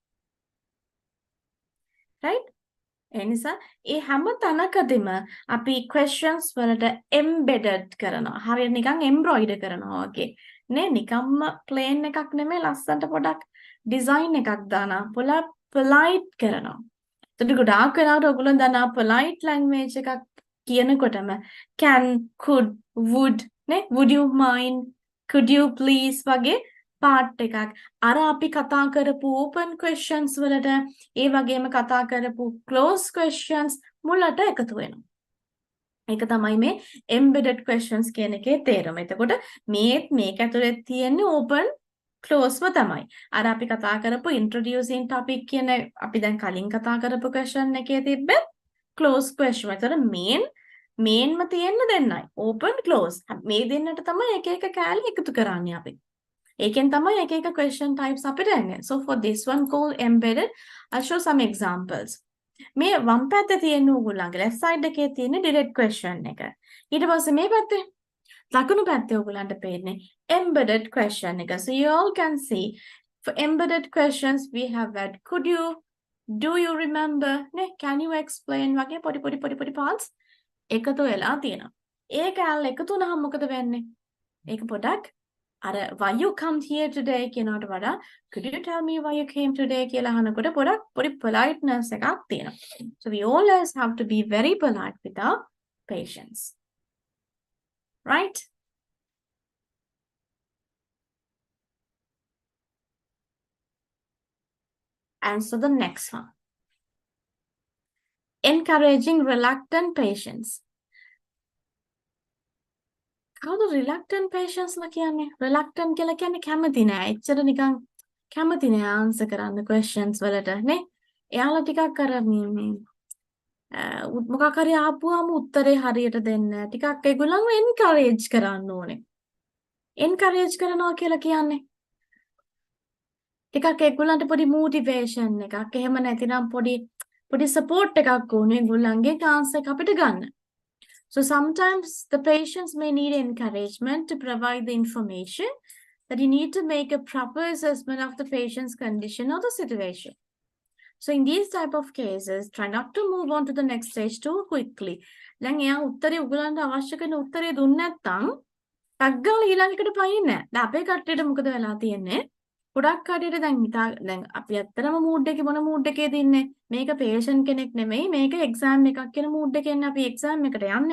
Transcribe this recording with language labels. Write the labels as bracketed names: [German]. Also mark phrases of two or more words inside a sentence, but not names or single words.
[Sinhala] right? ඒ නිසා ඒ හැම තැනකදීම අපි questions වලට embedded කරනවා. හරියට නිකන් embroider කරනවා වගේ. නේ නිකම්ම plain එකක් නෙමෙයි ලස්සනට පොඩක් design එකක් දානවා. polite කරනවා. එතකොට ගොඩාක් වෙලාවට ඔයගොල්ලෝ දන්නා [English] polite language [Sinhala] එකක් කියනකොටම [English] can, could, would [Sinhala] නේ [English] would you mind, could you please [Sinhala] වගේ part එකක් අර අපි කතා කරපු [English] open questions [Sinhala] වලට ඒ වගේම කතා කරපු [English] close questions [Sinhala] මුලට එකතු වෙනවා. ඒක තමයි මේ embedded questions කියන එකේ තේරුම. එතකොට මේක ඇතුලේ තියෙන්නේ [English] open close [Sinhala] ව තමයි. අර අපි කතා කරපු [English] introducing topic [Sinhala] කියන අපි දැන් කලින් කතා කරපු question එකේ තිබ්බේ [English] close question. [Sinhala] ඒතර මේන්ම තියෙන්න දෙන්නයි. [English] open close. [Sinhala] මේ දෙන්නට තමයි එක එක කෑලි එකතු කරන්නේ අපි. ඒකෙන් තමයි එක එක [English] question types [Sinhala] අපිට එන්නේ. [English] So for this one called embedded, I'll show some examples. [Sinhala] මේ වම් පැත්තේ තියෙන ඕගොල්ලන්ගේ [English] left side [Sinhala] එකේ තියෙන [English] direct question [Sinhala] එක. ඊට පස්සේ මේ පැත්තේ දකුණු පැත්තේ ඕගොල්ලන්ට පේන්නේ [English] embedded question [Sinhala] එක. [English] So you all can see for embedded questions we have that could you, do you remember, නේ can you explain [Sinhala] වගේ පොඩි [English] parts [Sinhala] එකතු වෙලා තියෙනවා. ඒ කැලේ එකතු වුණාම මොකද වෙන්නේ? ඒක පොඩක් අර [English] why you come here today [Sinhala] කියනකට වඩා [English] could you tell me why you came today [Sinhala] කියලා අහනකොට පොඩි politeness එකක් තියෙනවා. [English] So we always have to be very polite with our patients. Right? And so the next one. Encouraging reluctant patients. [Sinhala] කවුද [English] reluctant patients [Sinhala] ලා කියන්නේ? reluctant කියලා කියන්නේ කැමති නෑ. එච්චර නිකන් කැමති නෑ answer කරන්න questions වලට නේ. එයාලා ටිකක් අර මේ මොකක් හරි ආපුවාම උත්තරේ හරියට දෙන්නේ නෑ. ටිකක් ඒගොල්ලන්ව encourage කරන්න ඕනේ. encourage කරනවා කියලා කියන්නේ ටිකක් ඒගොල්ලන්ට පොඩි motivation එකක්. එහෙම නැතිනම් පොඩි support එකක් ඕනේ ඒගොල්ලන්ගේ chance එක අපිට ගන්න. [English] So sometimes the patients may need encouragement to provide the information that you need to make a proper assessment of the patient's condition or the situation. So in these type of cases, try not to move on to the next stage too quickly. [Sinhala] දැන් එයා උත්තරේ උගලන්ට අවශ්‍ය කරන උත්තරේ දුන්නේ නැත්නම් ටග්ගාල ඊළඟට පයින්නේ නැහැ. දැන් අපේ කට්ටියට මොකද වෙලා තියෙන්නේ? ගොඩක් කට්ටියට දැන් අපි ඇත්තටම මූඩ් එකේ මොන මූඩ් එකේද ඉන්නේ? මේක patient කෙනෙක් නෙමෙයි මේක exam එකක් කියන මූඩ් එකේ ඉන්නේ අපි exam එකට යන්නේ.